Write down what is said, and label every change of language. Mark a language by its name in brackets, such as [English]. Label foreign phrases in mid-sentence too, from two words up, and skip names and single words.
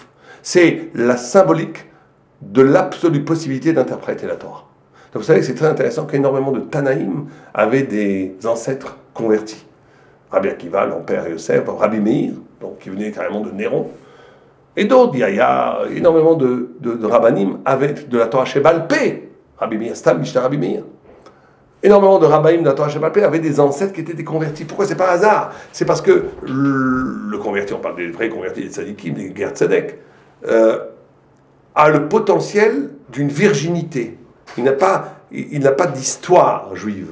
[French] C'est la symbolique de l'absolue possibilité d'interpréter la Torah. Donc vous savez que c'est très intéressant qu'énormément de Tanaïm avaient des ancêtres convertis. Rabbi Akiva, l'Empère Yosef, Rabbi Meir, donc qui venait carrément de Néron, et d'autres. Il y a énormément de Rabbanim avaient de la [Hebrew] תורה שבעל פה. רבי מאיר, סתם, משנה רבי מאיר. [French] Énormément de Rabbanim de la [Hebrew] תורה שבעל פה [French] avaient des ancêtres qui étaient des convertis. Pourquoi c'est par hasard ? C'est parce que le converti, on parle des vrais convertis, des tzadikim, des [Hebrew] גר צדק, [French] a le potentiel d'une virginité. Il n'a pas d'histoire juive.